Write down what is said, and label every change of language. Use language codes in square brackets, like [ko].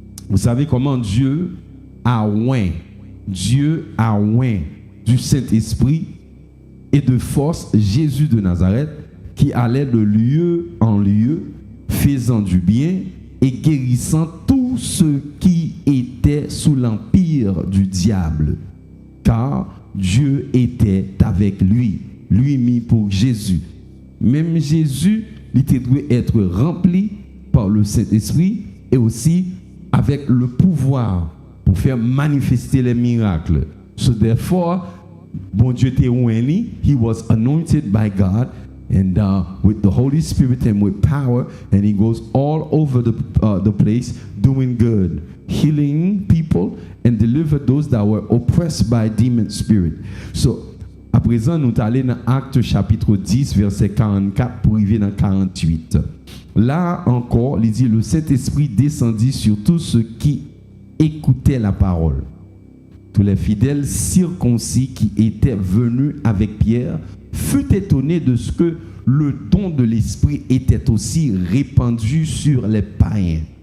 [fr] Vous savez comment Dieu a oint du Saint-Esprit et de force Jésus de Nazareth qui allait de lieu en lieu, faisant du bien et guérissant tous ceux qui étaient sous l'empire du diable. Car Dieu était avec lui, lui mis pour Jésus. Même Jésus, il doit être rempli par le Saint-Esprit et aussi avec le pouvoir pour faire manifester les miracles. [en] So therefore, [fr] bon Dieu était oint, [en] he was anointed by God and with the Holy Spirit and with power, and he goes all over the place doing good, healing people and deliver those that were oppressed by demon spirit. [fr] So à présent, nous allons dans Actes chapitre 10, verset 44 pour arriver dans 48. Là encore, il dit, le Saint-Esprit descendit sur tous ceux qui écoutaient la parole. Tous les fidèles circoncis qui étaient venus avec Pierre furent étonnés de ce que le don de l'Esprit était aussi répandu sur les païens.